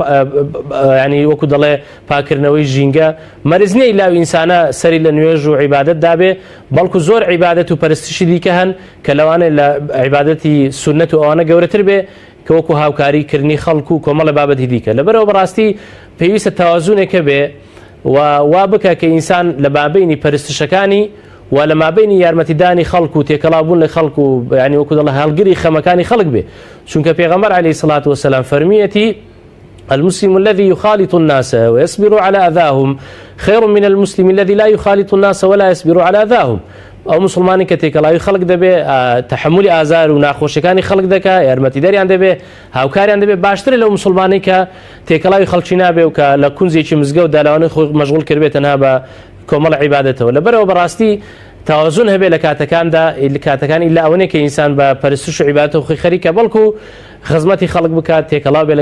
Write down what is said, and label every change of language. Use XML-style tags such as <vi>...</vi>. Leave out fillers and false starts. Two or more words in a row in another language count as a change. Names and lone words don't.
<ckb>ینی وەکو دەڵێ پاکردنەوەی ژینگە مەرزنەی لاو ئینسانە سەری لە نوێژ و عیبادەت دابێ بەڵکو زۆر عیبادەت و پەرستشی دیکە هەن کە لەوانەیە لە عیبادەتی سونەت و ئەوانە گەورەتر بێ کە وەکو هاوکاریکردنی خەڵک و کۆمەڵە بابەتی دیکە لەبەرەوە بەڕاستی پێویستە تەوازونێکە بێ وا بکە کە ئینسان لە بابینی پەرستشەکانی و لە مابینی یارمەتیدانی خەڵک و تێکەڵابوون لە خەڵک و ینی وەکو دەڵێ هەڵگری خەمەکانی خەڵک بێ چونکە پێغەمبەر</ckb> <ar>عەلەیهی الصلاة والسلام</ar> <ckb>فەرمیەتی</ckb> <ar>المسلم الذي يخالط الناس ويصبر على أذاهم</ar> <ckb>خير من المسلم الذي لا يخالط الناس ولا يصبر على أذاهم ئەو مسلمانی کە تێکەڵاوی خەڵک دەبێ تەحملی ئازار و ناخۆشیەکانی خەڵک دەکا یارمەتیدەریان دەبێ هاوکاریان دەبێ باشترە لەو مسلمانی کە تێکەڵاوی خەڵکی نابێ و کە لە کونجێکی مزگەوت دالاوانەی خۆ مەشغوڵ کردبێت تەنها بە کۆمەڵ عیبادەتەوە لەبەرەوە بەڕاستی تەوازون هەبێ لە کاتەکاندا کاتەکانی لە ئەوەیە کە ئینسان بە پەرستش و عیبادەت و خەریکە بەڵکو خزمەتی خەڵک بکات تێکەڵاو بێ</ckb>